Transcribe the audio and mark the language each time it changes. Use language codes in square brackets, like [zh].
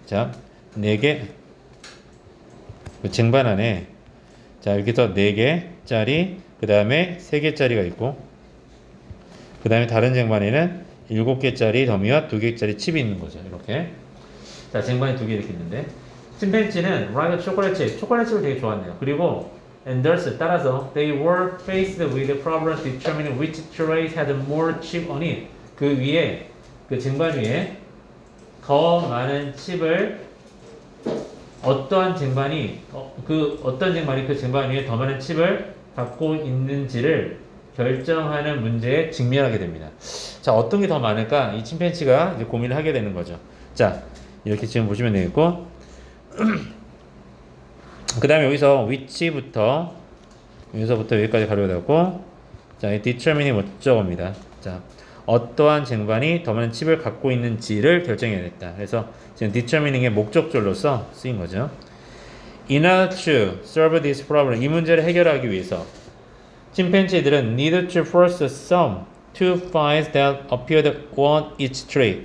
[ko] 자, 4개 그 쟁반 안에 자, 여기서 4개짜리, 그 다음에 3개짜리가 있고, 그 다음에 다른 쟁반에는 7개짜리 더미와 2개짜리 칩이 있는 거죠. 이렇게. 자, 쟁반이 2개 이렇게 있는데, 침팬지는 like 초콜릿칩을 되게 좋아한대요. [en] 그리고 and thus [ko] 따라서 [en] they were faced with the problem determining which tray had more chip on it. [ko] 그 위에 그 쟁반 위에 더 많은 칩을 어떤 쟁반이 그 쟁반 위에 더 많은 칩을 갖고 있는지를 결정하는 문제에 직면하게 됩니다. 자, 어떤 게 더 많을까? 이 침팬지가 이제 고민을 하게 되는 거죠. 자, 이렇게 지금 보시면 되겠고, 그 다음에 여기서부터 여기까지 가려고 되고, 자, 이 determine이 목적어입니다. 자, 어떠한 쟁반이 더 많은 칩을 갖고 있는지를 결정해야겠다. 그래서 지금 determining의 목적절로서 쓰인 거죠. [en] In order to solve this problem, [ko] 이 문제를 해결하기 위해서 침팬지들은 [en] need to first sum two pies that appeared on each tray.